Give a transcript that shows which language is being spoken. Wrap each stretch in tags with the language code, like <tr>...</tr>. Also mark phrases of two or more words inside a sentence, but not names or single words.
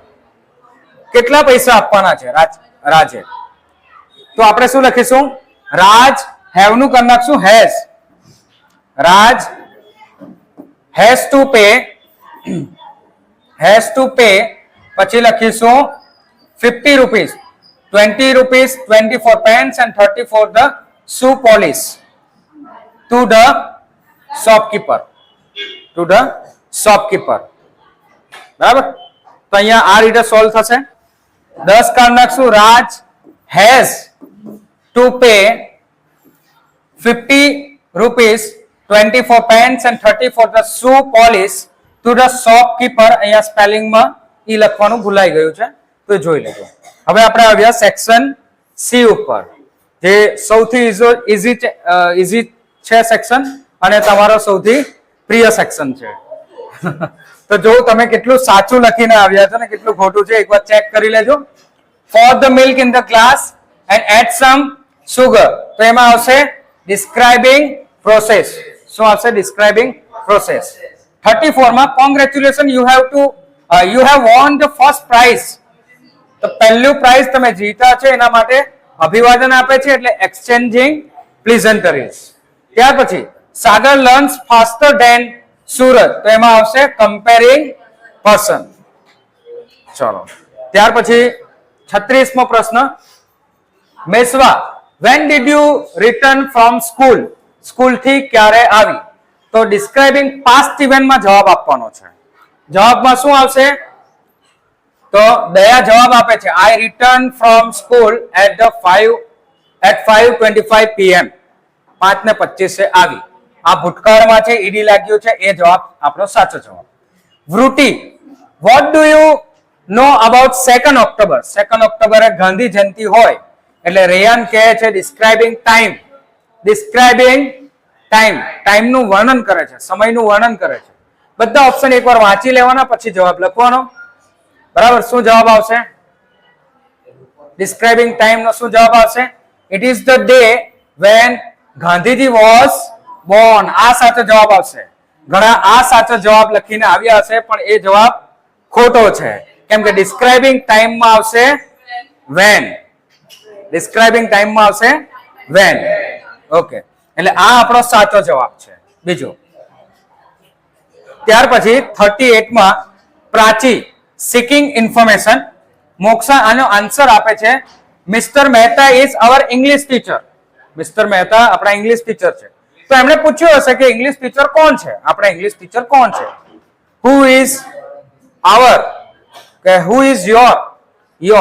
<gu>કેટલા પૈસા આપવાના છે રાજે? તો આપણે શું લખીશું? રાજ હેવ નું કરી નાખશું હેઝ.</gu> <en>Raj has to pay</en> <gu>પછી લખીશું</gu> <en>50 રૂપીસ 20 rupees 20 for pens and 30 for the shoe polish to the shopkeeper.</en> <gu>બરાબર, તો અહીંયા આ રીતે સોલ્વ થશે. 10 કાર્ડ નાખશું.</gu> <en>રાજ has to pay 50 rupees 20 for pens and 30 for the shoe polish to the shopkeeper.</en> <gu>અહીંયા સ્પેલિંગમાં ઈ લખવાનું ભૂલાઈ ગયું છે, તો જોઈ લેજો. હવે આપણે આવ્યા સેક્શન સી ઉપર, જે સૌથી ઈઝી છે સેક્શન અને તમારો સૌથી પ્રિય સેક્શન છે. તો જો તમે કેટલું સાચું લખીને આવ્યા છો ને કેટલું ખોટું છે એકવાર ચેક કરી લેજો.</gu> <en>For the milk in the glass and add some sugar.</en> <gu>તો એમાં આવશે</gu> <en>describing process.</en> <gu>શું આવશે?</gu> <en>describing process. 34 માં congratulations, you have won the first prize.</en> <gu>તો પહેલું પ્રાઇઝ તમે જીતા છે એના માટે અભિવાદન આપે છે, એટલે</gu> <en>exchanging pleasantries.</en> <gu>ત્યાર પછી સાગર</gu> <en>learns faster than</en> <gu>સુરત, તો એમાં આવશે</gu> <en>comparing person.</en> <gu>ચલો, ત્યાર પછી 36મો પ્રશ્ન. મેસવા,</gu> <en>when did you return from school?</en> <gu>સ્કૂલ થી ક્યારે આવી? તો</gu> <en>describing past event</en> <gu>માં જવાબ આપવાનો છે. જવાબમાં શું આવશે? તો દયા જવાબ આપે છે</gu> <en>I returned from school at 5:25 PM.</en> <gu>5:25 આવી. આ ભૂતકાળમાં છે, ઈડી લાગ્યું છે, એ જવાબ આપણો સાચો જવાબ. વૃત્તિ,</gu> <en>what do you know about 2nd October?</en> <gu>2nd October એ ગાંધી જયંતિ હોય એટલે રેયાન કહે છે</gu> <en>describing time.</en> <gu>ટાઈમનું વર્ણન કરે છે, સમયનું વર્ણન કરે છે. બધા ઓપ્શન એકવાર વાંચી લેવાના, પછી જવાબ લખવાનો. બરાબર, શું જવાબ આવશે?</gu> <en>describing time</en> <gu>નો શું જવાબ આવશે?</gu> <en>it is the day when ગાંધીજી was born.</en> <gu>આ સાચો જવાબ આવશે. ઘણા આ સાચો જવાબ લખીને આવ્યા હશે, પણ એ જવાબ ખોટો છે, કેમ કે</gu> <en>describing time</en> <gu>માં આવશે when.</gu> <en>describing time</en> <gu>માં આવશે when. ઓકે, એટલે આ આપણો સાચો જવાબ છે. બીજો, ત્યાર પછી 38 માં પ્રાચી</gu> <en>seeking information.</en> <gu>મોક્ષા આનો આન્સર આપે છે મિસ્ટર મહેતા</gu> <en>is our English teacher.</en> <gu>મિસ્ટર મહેતા આપણા</gu> <en>English teacher</en> <gu>છે. તો એમણે પૂછ્યું હશે કે</gu> <en>English teacher</en> <gu>કોણ છે? આપણા</gu> <en>English teacher</en> <gu>કોણ છે?</gu> <en>who is our</en> <gu>કે</gu> <en>who is your.</en>